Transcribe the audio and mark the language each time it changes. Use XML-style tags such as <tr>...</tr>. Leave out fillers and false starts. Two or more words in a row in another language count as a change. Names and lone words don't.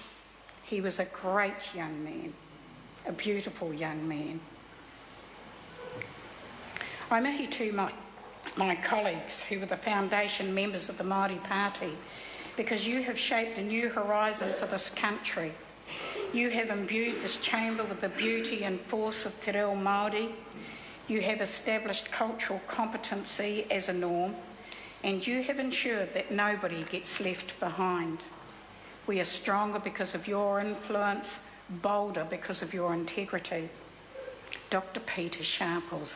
<en>He was a great young man, a beautiful young man. I mihi to my colleagues who were the foundation members of the Māori Party, because you have shaped a new horizon for this country. You have imbued this chamber with the beauty and force of</en> <mi>te reo Māori.</mi> <en>You have established cultural competency as a norm, and you have ensured that nobody gets left behind. We are stronger because of your influence, bolder because of your integrity. Dr. Peter Sharples.</en>